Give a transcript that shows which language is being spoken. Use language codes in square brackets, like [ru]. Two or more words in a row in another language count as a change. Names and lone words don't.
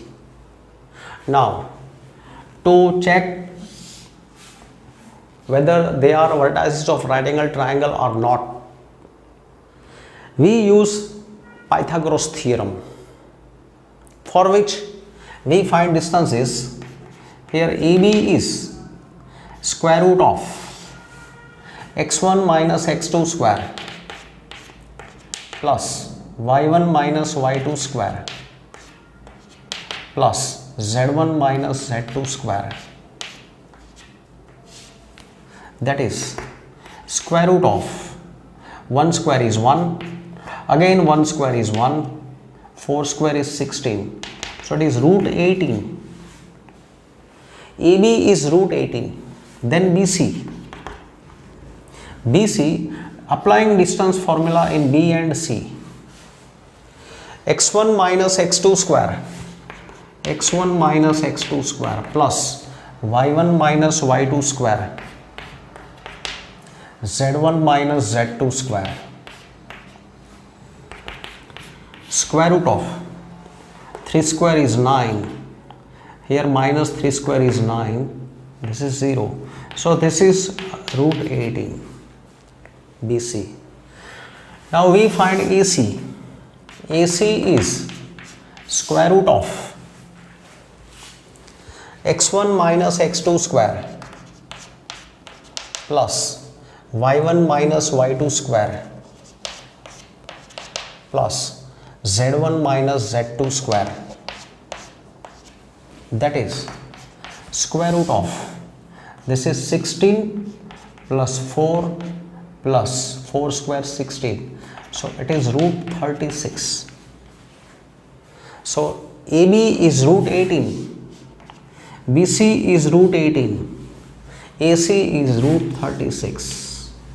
[en] Now to check whether they are vertices of right angle triangle or not, we use Pythagoras theorem, for which we find distances. Here AB is square root of x1 minus x2 square plus y1 minus y2 square plus z1 minus z2 square, that is square root of 1 square is 1, again 1 square is 1, 4 square is 16, so it is root 18. AB is root 18. Then BC, applying distance formula in B and C, x1 minus x2 square, x1 minus x2 square plus y1 minus y2 square, z1 minus z2 square, square root of 3 square is 9, here minus 3 square is 9, this is 0, so this is root 18. BC. Now we find AC. AC is square root of x1 minus x2 square plus y1 minus y2 square plus z1 minus z2 square, that is square root of, this is 16 plus 4 plus 4 square 16, so it is root 36. So AB is root 18, BC is root 18, AC is root 36.